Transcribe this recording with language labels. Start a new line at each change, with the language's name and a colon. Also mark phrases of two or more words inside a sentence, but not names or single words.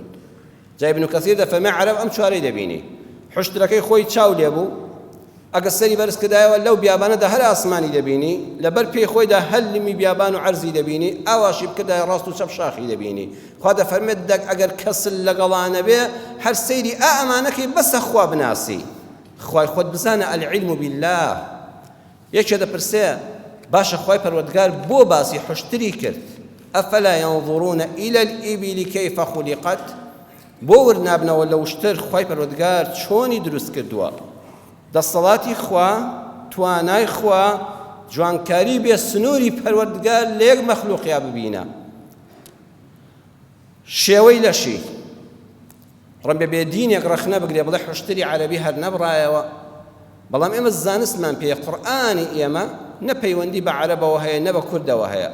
Central Kurdish: جا ئیبن کەثیر دەفەرمێ عەرەب ئەم چوارەی دەبینی، حوشترەکەی خۆی چاو لێبوو، ئەگە سەری بەرز کردایەوە لەو بیابانەدا هەر ئاسمانی دەبینی، لەبەر پێی خۆیدا هەر لمی بیابان و عەرزی دەبینی، ئاواشی بکردایە ڕاست و چەپ شاخی دەبینی. خوا دەفەرمێت دەک ئەگەر کەسل لەگەڵانە بێ هەر سەیری ئەمانەکەی بەسە خوا بناسی. خوای خۆت بزانە
Arabic: العلم بالله.
Central Kurdish: یەکێ دەپرسێ باشە خوای پەروەردگار بۆ باسی حوشتری کرد؟
Arabic: ئەفەلا ينظرون إلى الإبل كيف خلقت؟
Central Kurdish: بۆ وەرنابنەوە لە وشتر خوای پەروەردگار چۆنی دروست کردووە؟ دەسەڵاتی خوا، توانای خوا، جوانکاری بێ سنووری پەروەردگار لە یەک مەخلووقیا ببینە. شێوەی لەشی ڕەنبێ بێدینێک ڕەخنە بگرێ بڵێ حوشتری عەرەبی هەر نەبڕایەوە، بەڵام ئێمە زانستمان پێ قورئانی ئێمە نە پەیوەندی بە عەرەبەوە هەیە نە بە کوردەوە هەیە.